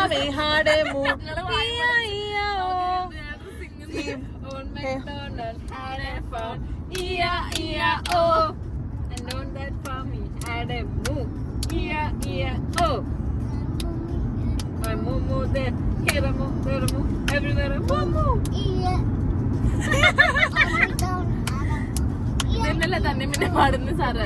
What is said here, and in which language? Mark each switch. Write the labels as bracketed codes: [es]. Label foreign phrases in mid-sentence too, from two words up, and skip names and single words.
[en] had a move. On McDonald's had a farm. E-I-E-I-O. And on that farm he had a moo. E-I-E-I-O. My moo moo there. Here a moo, there a moo. Everywhere a moo moo. [ml] ഇതന്നല്ലേ തന്നെ പിന്നെ പാടുന്ന സാറ്.